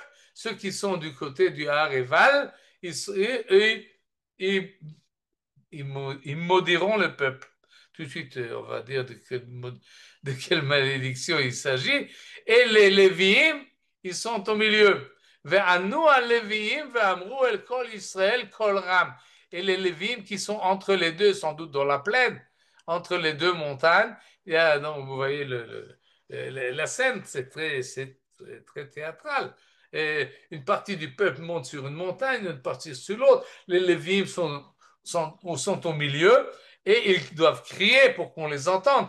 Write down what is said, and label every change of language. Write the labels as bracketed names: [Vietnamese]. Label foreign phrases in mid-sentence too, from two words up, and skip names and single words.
[French] Ceux qui sont du côté du Har Eval, ils maudiront le peuple. Tout de suite, on va dire de quelle malédiction il s'agit. Et les Lévi'im, ils sont au milieu. [Hebrew] וענו הלויים ואמרו אל כל ישראל קול רם. [French] Et les Lévi'im qui sont entre les deux, sans doute dans la plaine, entre les deux montagnes. Donc, vous voyez la scène, c'est très théâtral. Et une partie du peuple monte sur une montagne, une partie sur l'autre. Les Lévi'im sont au milieu et ils doivent crier pour qu'on les entende.